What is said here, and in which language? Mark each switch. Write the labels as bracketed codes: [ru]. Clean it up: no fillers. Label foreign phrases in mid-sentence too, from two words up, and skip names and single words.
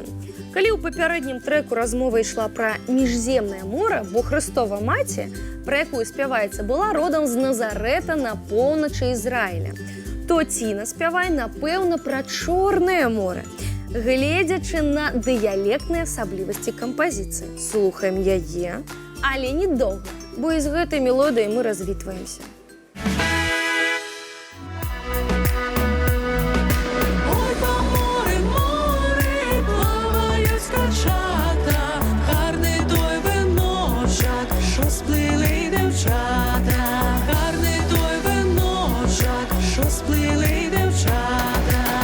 [be] Калі ў папярэднім трэку размова ішла пра міжземнае мора, бо Хрыстова маці, пра якую спяваецца, была родам з Назарэта на поўначы Ізраіля, то Ціна спявае, напэўна, пра Чорнае море, гледзячы на дыялектныя асаблівасці кампазіцыі. Слухаем яе, але недоўга, бо і з гэтай мелодыяй мы развітваемся. [uk] Ой, по морі, море, плавають скачата, гарний той виночок, що сплили дівчата, гарний той виночок, що сплили дівчата.